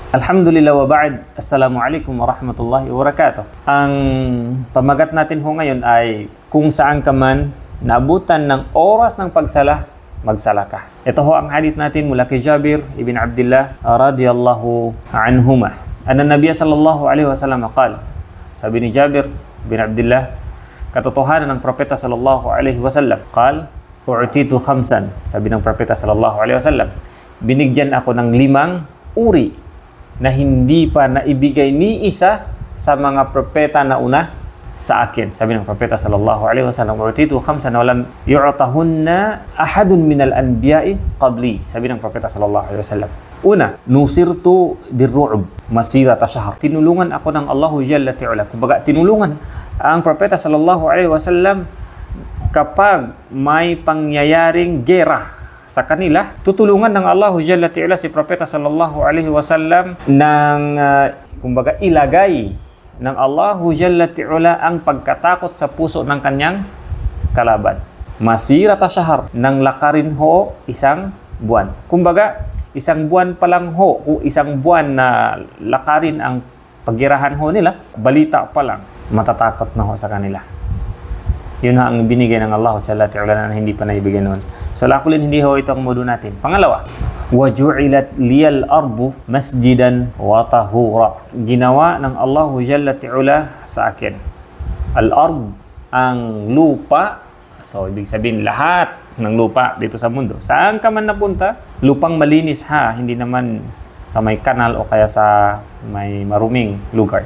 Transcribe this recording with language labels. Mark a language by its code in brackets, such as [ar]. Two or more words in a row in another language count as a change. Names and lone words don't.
[ar] الحمد لله وبعد. السلام عليكم ورحمة الله وبركاته. [tl] Ang pamagat natin ho ngayon ay kung saan ka man naabutan ng oras ng pagsala, magsala ka. Ito ho ang hadith natin mula kay Jabir ibn Abdullah [ar] رضي الله عنهما. أن النبي صلى الله عليه وسلم قال. [tl] Sabi ni Jabir bin Abdullah, katotohanan ng propeta [ar] صلى الله عليه وسلم قال أعطيت خمسا. [tl] Sabi ng propeta [ar] صلى الله عليه وسلم, [tl] binigyan ako ng 5 uri na hindi pa naibigay ni isa sa mga propeta na una sa akin. Sabi ng propeta [ar] صلى الله عليه وسلم أعطيت خمسا ولم يعطهن أحد من الأنبياء قبلي." [tl] Sabi ng propeta [ar] صلى الله عليه وسلم أولا نصرت بالرعب مسيرة شهر. [tl] Tinulungan ako ng [ar] الله جل تعالى. [tl] Kumbaga, tinulungan ang propeta [ar] صلى الله عليه وسلم [tl] kapag may pangyayaring gera sa kanila, tutulungan ng [ar] الله جل تعالى [tl] si Propeta [ar] صلى الله عليه وسلم [tl] ng kumbaga ilagay ng [ar] الله جل تعالى [tl] ang pagkatakot sa puso ng kanyang kalaban. [ar] مسيرة شهر, [tl] nang lakarin ho isang buwan. Kumbaga, isang buwan pa lang ho, kung isang buwan na lakarin ang paggirahan ho nila, balita pa lang, matatakot na ho sa kanila. Yun ang binigay ng [ar] الله جل تعالى [tl] na hindi pa naibigay noon. So lakulin, hindi ho ito ang modo natin. Pangalawa, [ar] وَجُعِلَتْ لِيَ الْأَرْضُ مَسْجِدًا وَطَهُورًا. [tl] Ginawa ng [ar] الله جل تعالى [tl] sa akin. Al-ard, ang lupa. So ibig sabihin lahat ng lupa dito sa mundo. Saan ka man napunta, lupang malinis ha, hindi naman sa may kanal o kaya sa may maruming lugar.